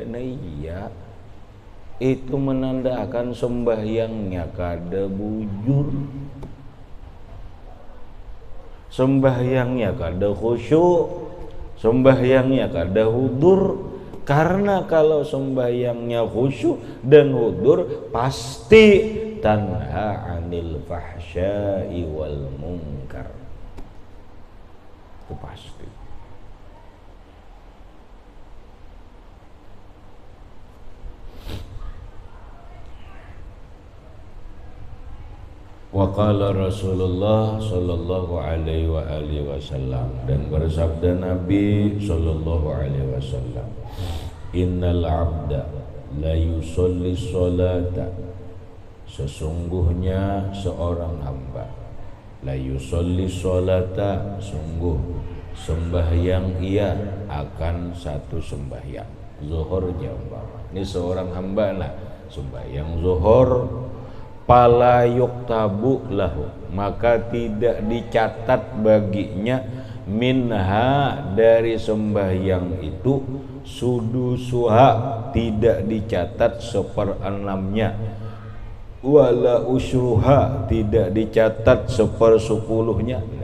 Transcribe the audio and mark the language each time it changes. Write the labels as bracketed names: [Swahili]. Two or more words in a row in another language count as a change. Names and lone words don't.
[Banjar] Nah iya, itu menandakan sembahyangnya kada bujur, sembahyangnya kada khusyuk, sembahyangnya kada hudur. Karena kalau sembahyangnya khusyuk dan hudur pasti [Arabic] تنهى عن الفحشاء والمنكر. [Banjar] Itu pasti. [Arabic] وقال رسول الله صلى الله عليه وعلى آله وسلم, [Banjar] dan bersabda Nabi [Arabic] صلى الله عليه وسلم, إن العبد لا يصلي صلاة, [Banjar] sesungguhnya seorang hamba, [Arabic] لا يصلي صلاة, [Banjar] sungguh sembahyang ia akan satu sembahyang zuhur jambah. Ini seorang hamba lah sembahyang zuhur, [Arabic] فلا يكتب له, [Banjar] maka tidak dicatat baginya minha, dari sembahyang itu, sudusuha, tidak dicatat seperenamnya, [Arabic] ولا عشرها, [Banjar] tidak dicatat sepersepuluhnya.